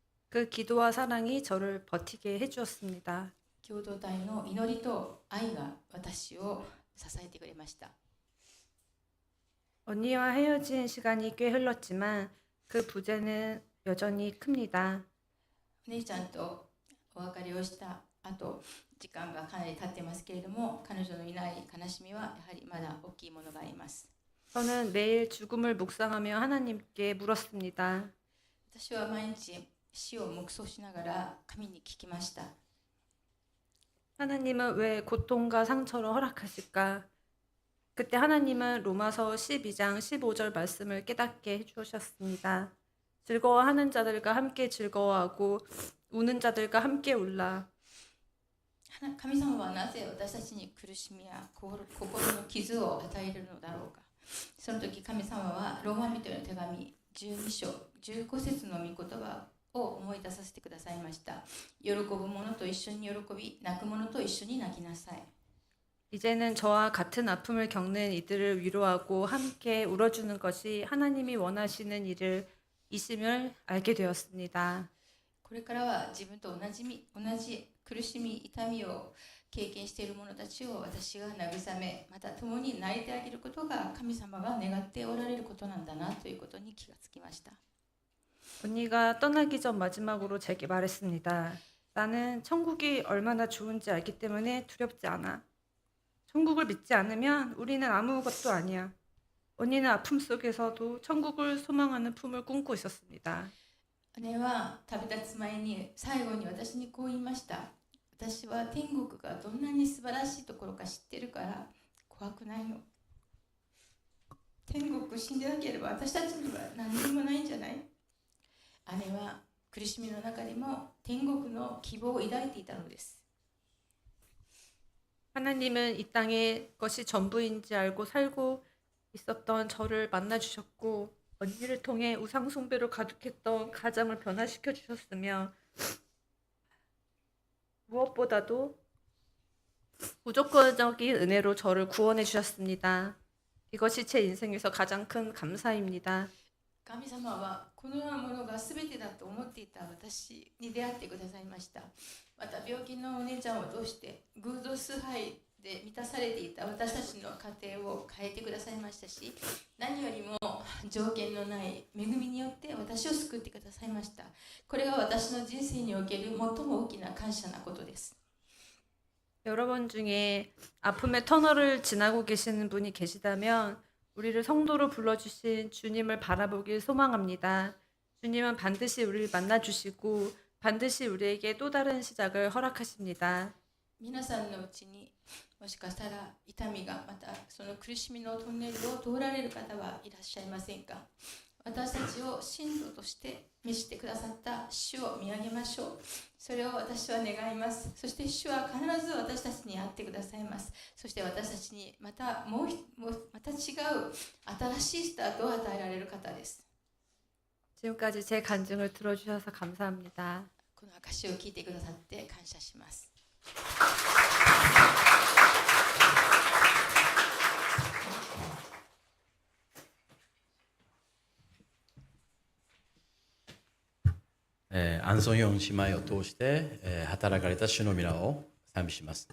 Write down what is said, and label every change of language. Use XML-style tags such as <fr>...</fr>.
<ko>그 기도와 사랑이 저를 버티게 해주었습니다.</ko> <ja>共同体の祈りと愛が私を支えてくれました。</ja> <ko>언니와 헤어진 시간이 꽤 흘렀지만 그 부재는 여전히 큽니다.</ko> <ja>お姉ちゃんとお別れをした後、時間がかなり経ってますけれども、彼女のいない悲しみはやはりまだ大きいものがあります。</ja> <ko>저는 매일 죽음을 묵상하며 하나님께 물었습니다.</ko> <ja>私は毎日死を黙想しながら神に聞きました。</ja> <ko>하나님은 왜 고통과 상처를 허락하실까? 그때 하나님은 로마서 12장 15절 말씀을 깨닫게 해주셨습니다. 즐거워하는 자들과 함께 즐거워하고 우는 자들과 함께 울라.</ko> <ja>神様はなぜ私たちに苦しみや心の傷を与えるのだろうか。その時神様はローマ人への手紙12章15節の御言葉を思い出させてくださいました。喜ぶ者と一緒に喜び、泣く者と一緒に泣きなさい。</ja> <ko>이제는 저와 같은 아픔을 겪는 이들을 위로하고 함께 울어주는 것이 하나님이 원하시는 일이심을 알게 되었습니다.</ko> <ja>これからは自分と同じ苦しみ、痛みを経験している者たちを私が慰め、また共に泣いてあげることが神様が願っておられることなんだなということに気がつきました。</ja> <ko>언니가 떠나기 전 마지막으로 제게 말했습니다. 나는 천국이 얼마나 좋은지 알기 때문에 두렵지 않아. 천국을 믿지 않으면 우리는 아무것도 아니야. 언니는 아픔 속에서도 천국을 소망하는 품을 꿈고 있었습니다.</ko> <ja>姉は旅立つ前に最後に私にこう言いました。私は天国がどんなに素晴らしいところか知ってるから怖くないの。天国死んでなければ私たちには何にもないんじゃない。姉は苦しみの中でも天国の希望を抱いていたのです。</ja> <ko>하나님은 이 땅의 것이 전부인지 알고 살고 있었던 저를 만나주셨고 언니를 통해 우상 숭배로 가득했던 가정을 변화시켜 주셨으며 무엇보다도 무조건적인 은혜로 저를 구원해 주셨습니다. 이것이 제 인생에서 가장 큰 감사입니다.</ko> <ja>神様はこのようなものが全てだと思っていた私に出会ってくださいました。また病気のお姉ちゃんを通して偶像崇拝で満たされていた私たちの家庭を変えてくださいましたし、何よりも条件のない恵みによって私を救ってくださいました。これが私の人生における最も大きな感謝なことです。</ja> <ko>여러분 중에 아픔의 터널을 지나고 계시는 분이 계시다면 우리를 성도로 불러주신 주님을 바라보길 소망합니다. 주님은 반드시 우리를 만나주시고 반드시 우리에게 또 다른 시작을 허락하십니다.</ko> <ja>皆さんのうちにもしかしたら痛みがまたその苦しみのトンネルを通られる方はいらっしゃいませんか。私たちを信徒として召してくださった主を見上げましょう。それを私は願います。そして主は必ず私たちに会ってくださいます。そして私たちにまた違う新しいスタートを与えられる方です。</ja> <ko>지금까지 제 간증을 들어주셔서 감사합니다.</ko> <ja>この証を聞いてくださって感謝します。アンソンヨン姉妹を通して、働かれた主の皆を賛美します.</ja>